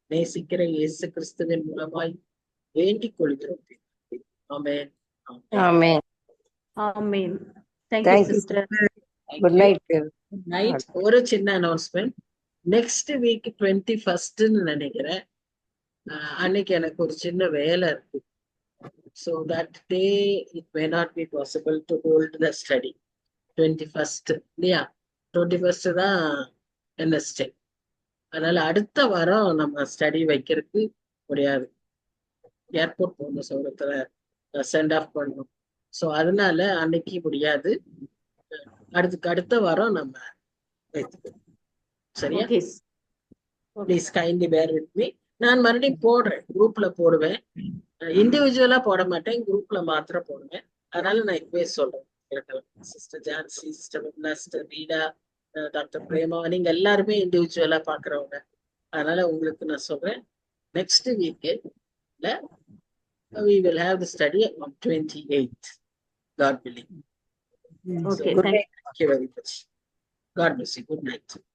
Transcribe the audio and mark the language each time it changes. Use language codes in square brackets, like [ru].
[ta] நேசிக்கிற இயேசு கிறிஸ்துவின் மூலமாய் வேண்டிக் கொள்கிறோம். ஆமென். ஆமென். [en] Amen. Thank you sister. Good night. [ta] Night ஒரு சின்ன அனௌன்ஸ்மெண்ட். நெக்ஸ்ட் வீக் 21st நினைக்கிறேன். அன்னைக்கு எனக்கு ஒரு சின்ன வேலை இருக்கு. [en] So that day it may not be possible to hold the study. [ta] 21st இல்லையா? 21st தான் NST. அதனால அடுத்த வாரம் நம்ம ஸ்டடி வைக்கிறதுக்கு முடியாது. ஏர்போர்ட் போகணும், சௌரத்துல சென்ட் ஆஃப் பண்ணணும். ஸோ அதனால அன்னைக்கு முடியாது. அடுத்த வாரம் நம்ம வைத்துக்கணும். சரியா? [en] Please kindly bear with me. [ta] நான் மறுபடியும் போடுறேன், குரூப்ல போடுவேன். இண்டிவிஜுவலா போட மாட்டேன், குரூப்ல மாத்திரம் போடுவேன். அதனால நான் இப்பவே சொல்றேன். Sister Jhansi, sister Vimala, sister வீடா, டாக்டர் பிரேமா, நீங்க எல்லாருமே இண்டிவிஜுவலா பாக்குறவங்க. அதனால உங்களுக்கு நான் சொல்றேன், next week [en] we will have the study on 28th, God willing. Okay, So, thank you very much. God bless you. Good night.